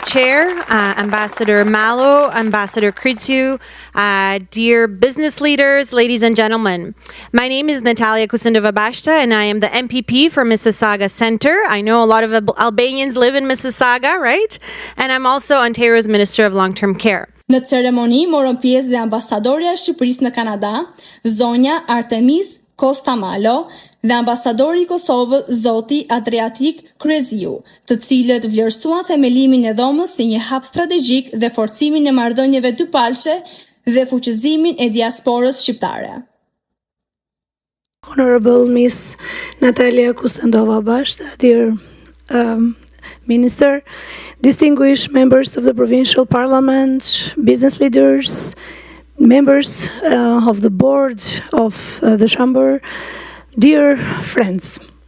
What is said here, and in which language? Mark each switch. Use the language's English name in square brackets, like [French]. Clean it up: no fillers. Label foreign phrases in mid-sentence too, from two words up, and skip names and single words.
[English] Chair, Ambassador Malo, Ambassador Kritsu, dear business leaders, ladies and gentlemen. My name is Natalia Kusendova Basta, and I am the MPP for Mississauga Center. I know a lot of Albanians live in Mississauga, right? And I'm also Ontario's Minister of Long-Term Care. [Albanian] Në ceremoni morën pjesë dhe ambasadorja e Shqipërisë në Kanada, zonja Artemis Kostamalo, dhe ambasadori i Kosovës, zoti Adriatik Kryeziu, të cilët vlerësuan themelimin e dhomës si një hap strategjik dhe forcimin e marrëdhënieve dypalshe dhe fuqizimin e diasporës shqiptare. [English] Honorable Miss Natalia Kusendova Basta, dear Minister, distinguished members of the Provincial Parliament, business leaders, members of the board of the Chamber, dear friends.